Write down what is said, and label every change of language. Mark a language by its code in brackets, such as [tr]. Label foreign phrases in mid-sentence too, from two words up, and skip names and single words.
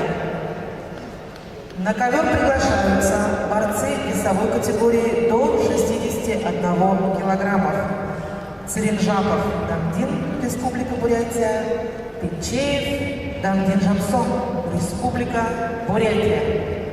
[ru] На ковер приглашаются борцы весовой категории до 61 килограммов. Циринжапов Дамдин, Республика Бурятия. Петчеев Дамдин Жамсон, Республика Бурятия.